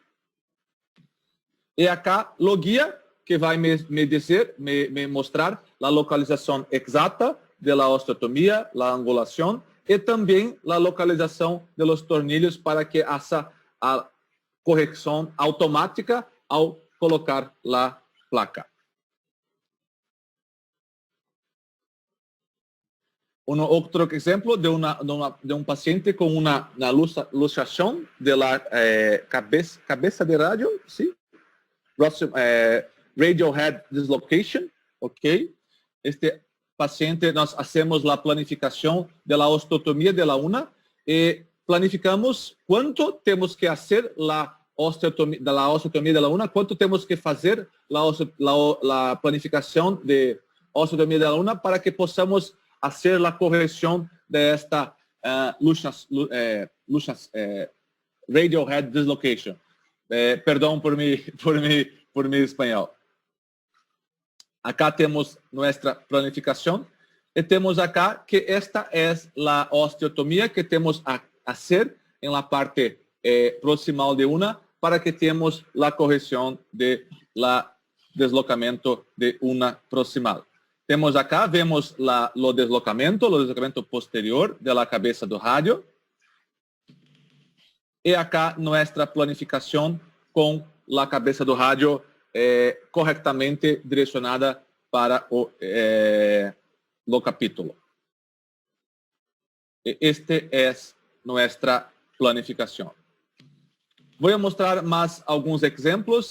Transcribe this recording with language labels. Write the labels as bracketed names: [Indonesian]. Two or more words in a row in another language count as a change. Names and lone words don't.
[Spanish] Y acá lo guía que va a me mostrar la localización exacta de la osteotomía, la angulación y también la localización de los tornillos para que haga a corrección automática al colocar la placa. Otro ejemplo de un paciente con una luxación de la cabeza de radio, ¿sí? [English] Radial head dislocation, [Spanish] ¿ok? Este paciente nos hacemos la planificación de la osteotomía de la una y planificamos cuánto tenemos que hacer la osteotomía de la una, cuánto tenemos que hacer la planificación de osteotomía de la una para que podamos hacer la corrección de esta [English] radial head dislocation. [Spanish] Perdón por mi español. Acá tenemos nuestra planificación y tenemos acá que esta es la osteotomía que tenemos a hacer en la parte proximal de una para que tengamos la corrección de la deslocamento de una proximal. [Portuguese] Temos acá, vemos o deslocamento posterior [Spanish] de la [Portuguese] cabeça do rádio. E [Spanish] acá nuestra [Portuguese] planificação com a cabeça do rádio corretamente direcionada para o capítulo. Este é nuestra planificação. Vou mostrar mais alguns exemplos.